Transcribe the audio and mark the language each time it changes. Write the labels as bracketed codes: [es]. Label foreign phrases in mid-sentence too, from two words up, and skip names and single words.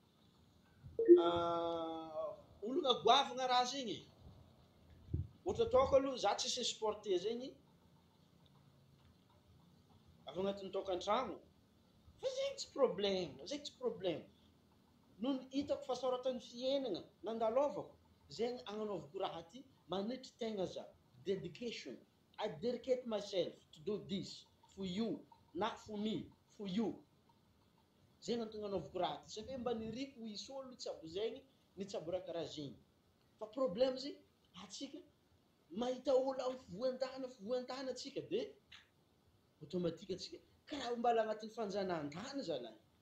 [mg] olagna goavagna raha zegny ohatra ataoko aloha za tsisy sporté zegny avy agnatin'ny tokantrano fa zegny tsy problème noho ny hitako fahasarotan'ny fiainagna nandalovako zegny agnanaovako raha ty manitry tegna za [en] dedication I dedicate myself to do this for you not for me for you [mg] zegny antony agnanaovako raha ty satria mba niriko hisy olo nitsabo zegny nitsabo raha karaha zegny fa problème zegny atsika mahita olo amin'ny fivoan-tany atsika dia automatique atsika karaha mbala agnatin'ny fanjanahantany zalahy